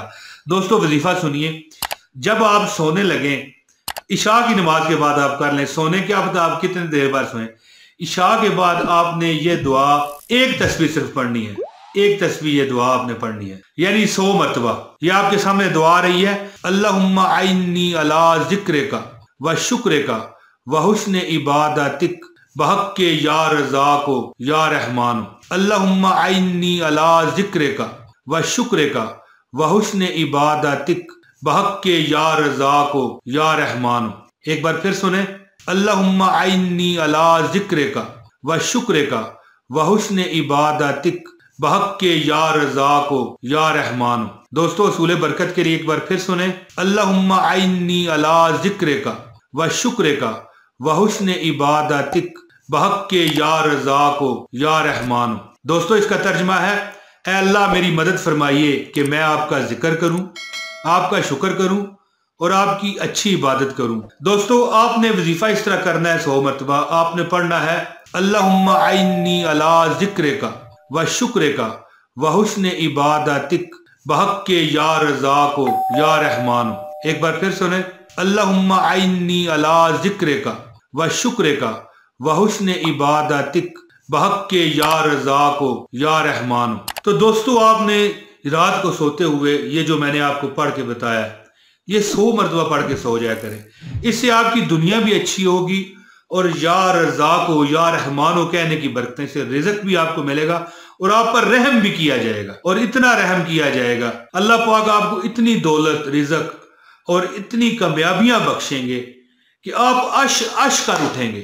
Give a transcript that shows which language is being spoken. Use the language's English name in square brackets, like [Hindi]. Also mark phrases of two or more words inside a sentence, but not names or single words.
[Urdu] دوستوں وظیفہ سنیے. جب آپ سونے لگے، عشا کی نماز کے بعد آپ کر لیں، سونے کیا پتا آپ کتنے دیر بعد سوئے، عشا کے بعد آپ نے یہ دعا ایک تسبیح صرف پڑھنی ہے، ایک تسبیح یہ دعا آپ نے پڑھنی ہے، یعنی 100 مرتبہ. یہ آپ کے سامنے دعا آ رہی ہے, [Arabic] اللهم أعني على ذكرك وشكرك وحسن عبادتك بحق يا رزاق يا رحمن. اللهم أعني على ذكرك وشكرك وحسن عبادتك بحق يا رزاق يا رحمن. [Urdu] ایک بار پھر سنے, [Arabic] اللهم أعني على ذكرك وشكرك وحسن عبادتك بحق يا رزاق يا رحمن. [Urdu] دوستوں اصول برکت کے لیے ایک بار پھر سنے, [Arabic] اللهم أعني على ذكرك وشكرك وحسن عبادتك بحق يا رزاق يا رحمن. [Urdu] دوستوں اس کا ترجمہ ہے، اے اللہ میری مدد فرمائیے کہ میں آپ کا ذکر کروں، آپ کا شکر کروں اور آپ کی اچھی عبادت کروں. دوستوں آپ نے وظیفہ اس طرح کرنا ہے، 100 مرتبہ آپ نے پڑھنا ہے, [Arabic] اللهم أعني على ذكرك وشكرك وحسن عبادتك بحق يا رزاق يا رحمن. [Urdu] ایک بار پھر سنے, [Arabic] اللهم أعني على ذكرك وشكرك وحسن عبادتك بحق يا رزاق يا رحمن. [Urdu] تو دوستوں آپ نے رات کو سوتے ہوئے یہ جو میں نے آپ کو پڑھ کے بتایا، یہ 100 مرتبہ پڑھ کے سو جایا کریں. اس سے آپ کی دنیا بھی اچھی ہوگی اور یا رزاق ہو یا رحمان ہو کہنے کی برکتیں سے رزق بھی آپ کو ملے گا اور آپ پر رحم بھی کیا جائے گا، اور اتنا رحم کیا جائے گا، اللہ پاک آپ کو اتنی دولت، رزق اور اتنی کامیابیاں بخشیں گے کہ آپ عش کر اٹھیں گے.